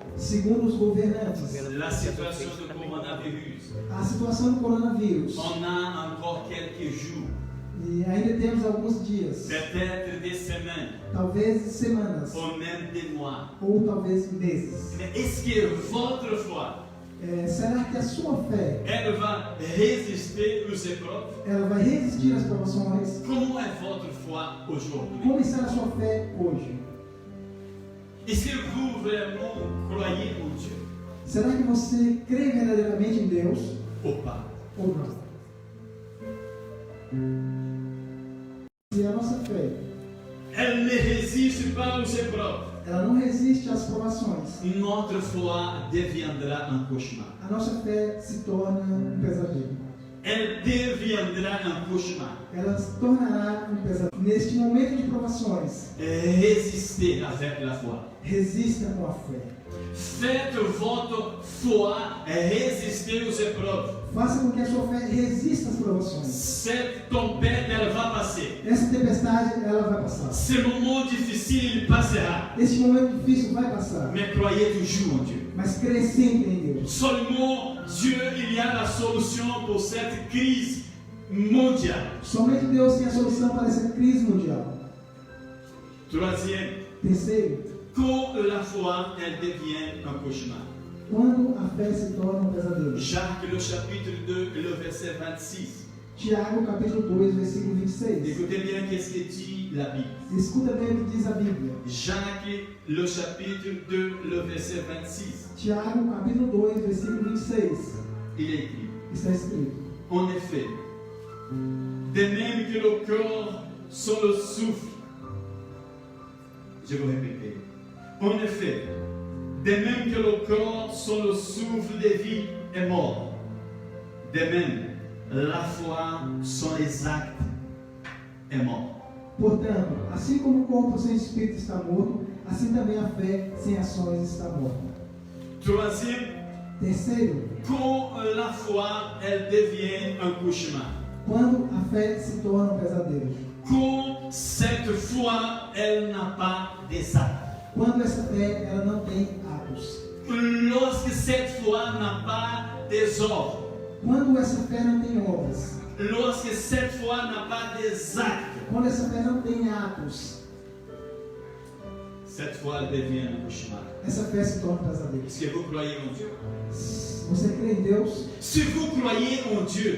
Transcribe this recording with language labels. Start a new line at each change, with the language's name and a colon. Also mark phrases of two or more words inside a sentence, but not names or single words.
Portuguese: Segundo os governantes,
French: la situation du coronavirus,
Portuguese: a situação do coronavírus,
French: on a encore quelques jours,
Portuguese: e ainda temos alguns dias,
French: peut-être des semaines,
Portuguese: talvez semanas,
French: ou même des mois.
Portuguese: ou talvez meses.
French: Mais est-ce que votre foi,
Portuguese: Será que a sua fé
French: elle va résister aux épreuves?
Portuguese: ela vai resistir às provações?
French: Comment est votre foi aujourd'hui?
Portuguese: Como está a sua fé hoje?
French: Est-ce que vous vraiment croyez en Dieu?
Portuguese: Será que você crê verdadeiramente em Deus
French: ou pas?
Portuguese: ou não? Se a nossa fé,
French: Elle ne résiste pas aux épreuves.
Portuguese: ela não resiste às provações,
French: Notre foi deviendra un cauchemar.
Portuguese: a nossa fé se torna um pesadelo.
French: Elle deviendra un cauchemar.
Portuguese: Ela se tornará um pesadelo. Neste momento de provações,
French: Résistez avec la foi.
Portuguese: resista com a fé.
French: Faites votre foi résister aux épreuves.
Portuguese: Faça com que a sua fé resista às provações.
French: Cette tempête, elle va passer.
Portuguese: Essa tempestade, ela vai passar.
French: Ce moment difficile, il passera.
Portuguese: Este momento difícil vai passar.
French: Mais croyez toujours en Dieu.
Portuguese: Mas crê sempre em Deus.
French: Seulement Dieu, il y a la solution pour cette crise mondiale.
Portuguese: Somente Deus tem a solução para essa crise mundial.
French: Troisième,
Portuguese: Terceiro,
French: quand la foi, elle devient un cauchemar.
Portuguese: quando a fé se torna um pesadelo.
French: Jacques, le chapitre 2, le verset 26.
Portuguese: Tiago, capítulo 2, versículo 26.
French: Écoutez bien qu'est-ce que dit la Bible.
Portuguese: Escuta bem o que diz a Bíblia.
French: Jacques, le chapitre 2, le verset 26.
Portuguese: Tiago, capítulo 2, versículo 26.
French: Il est écrit,
Portuguese: Está escrito:
French: en effet, de même que le corps sans le souffle, je vais répéter, en effet, de même que le corps sans le souffle de vie est mort, de même, la foi sans les actes est mort.
Portuguese: Portanto, assim como o corpo sem espírito está morto, assim também a fé sem ações está morta.
French: Troisième,
Portuguese: Terceiro,
French: quand la foi, elle devient un cauchemar.
Portuguese: quando a fé se torna um pesadelo.
French: Quand cette foi, elle n'a pas des actes.
Portuguese: Quando essa fé ela não tem atos.
French: Lorsque cette foi n'a pas des œuvres.
Portuguese: Quando essa fé não tem obras.
French: Lorsque cette foi n'a pas des actes.
Portuguese: Quando essa fé não tem atos.
French: Cette foi, elle devient un cauchemar.
Portuguese: Essa fé se torna um pesadelo.
French: Est-ce que vous croyez en Dieu?
Portuguese: Você crê em Deus?
French: Si vous croyez en Dieu,